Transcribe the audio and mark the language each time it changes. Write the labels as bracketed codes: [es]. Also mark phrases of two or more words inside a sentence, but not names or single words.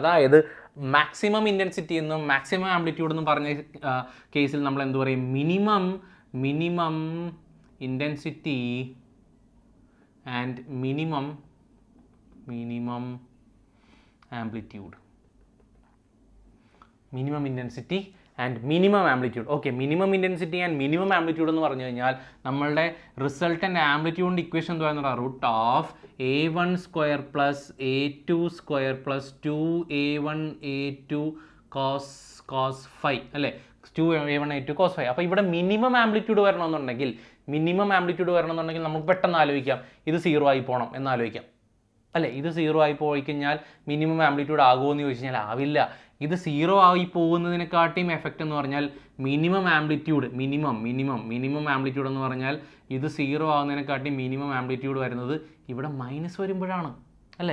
[ml] അതായത് [en] maximum intensity [ml] എന്നും [en] maximum amplitude [ml] എന്നും പറഞ്ഞ കേസിൽ നമ്മൾ എന്ത് പറയും, [en] minimum intensity and minimum amplitude. minimum intensity and minimum amplitude. okay, minimum intensity and minimum amplitude [ml] എന്ന് പറഞ്ഞു കഴിഞ്ഞാൽ നമ്മളുടെ [en] resultant amplitude [ml] ഇക്വേഷൻ എന്ന് പറയുന്നത് √(a1² + a2² + 2a1a2 cos phi അല്ലേ, 2a1a2 cos phi. അപ്പോൾ ഇവിടെ [en] minimum amplitude [ml] വരണമെന്നുണ്ടെങ്കിൽ നമുക്ക് പെട്ടെന്ന് ആലോചിക്കാം, ഇത് 0 ആയി പോകണം എന്നാലോചിക്കാം അല്ലേ. ഇത് 0 ആയി പോയി കഴിഞ്ഞാൽ [en] minimum amplitude [ml] ആകുമോ എന്ന് ചോദിച്ചു കഴിഞ്ഞാൽ ആവില്ല. ഇത് 0 ആയി പോകുന്നതിനെക്കാട്ടിയും എഫക്റ്റ് എന്ന് പറഞ്ഞാൽ [en] minimum amplitude [ml] എന്ന് പറഞ്ഞാൽ ഇത് 0 ആകുന്നതിനെക്കാട്ടിയും [en] minimum amplitude [ml] വരുന്നത് ഇവിടെ മൈനസ് വരുമ്പോഴാണ് അല്ലേ.